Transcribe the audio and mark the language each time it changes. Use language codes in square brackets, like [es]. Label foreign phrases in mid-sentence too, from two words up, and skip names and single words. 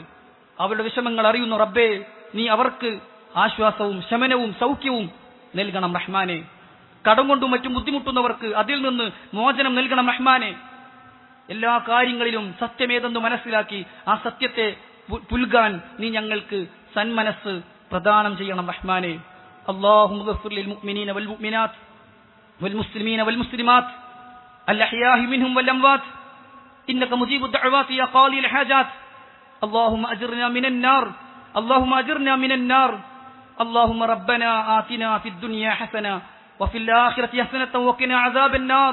[ml] അവരുടെ വിഷമങ്ങൾ അറിയുന്ന റബ്ബേ, നീ അവർക്ക് ആശ്വാസവും ശമനവും സൗഖ്യവും നൽകണം റഹ്മാനെ. കടം കൊണ്ടും മറ്റും ബുദ്ധിമുട്ടുന്നവർക്ക് അതിൽ നിന്ന് മോചനം നൽകണം റഹ്മാനെ. എല്ലാ കാര്യങ്ങളിലും സത്യമേതെന്ന് മനസ്സിലാക്കി ആ സത്യത്തെ പുൽകാൻ നീ ഞങ്ങൾക്ക് സന്മനസ് പ്രദാനം ചെയ്യണം റഹ്മാനെ. [ar] اللهم اغفر للمؤمنين والمؤمنات والمسلمين والمسلمات الأحياء منهم والأموات إنك مجيب الدعوات يا قاضي الحاجات. اللهم أجرنا من النار، اللهم أجرنا من النار. اللهم ربنا آتنا في الدنيا حسنة وفي الآخرة حسنة وقنا عذاب النار.